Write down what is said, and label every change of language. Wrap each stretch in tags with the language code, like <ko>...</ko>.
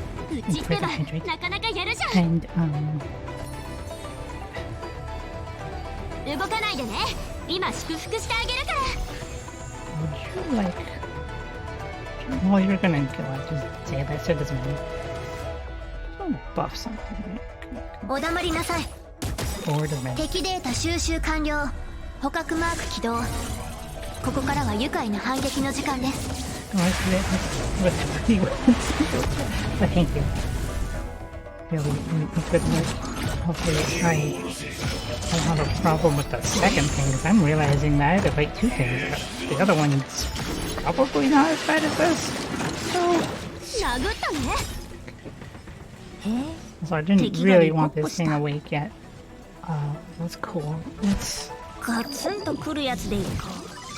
<ja>うちってばなかなかやるじゃん。</ja> <en>And</en> <ja>動かないでね。今祝福してあげるから。</ja> <en>would you like? Well, you're gonna kill it. Just say that, so it doesn't matter. I'll buff something.</en> <ja>お黙りなさい。</ja> <en>Or doesn't matter.</en> <ja>敵データ収集完了。捕獲マーク起動。ここからは愉快な反撃の時間です。</ja> <en>Oh, whatever he wants. But thank you. Really good work. Hopefully I don't have a problem with the second thing, because I'm realizing that I have to fight two things. But the other one's probably not as bad as this. So,</en> <ja>殴ったね。へえ。</ja> <en>so I didn't really want this thing awake yet. That's cool. Let's</en> <ja>ガツンとくるやつでいこう。</ja>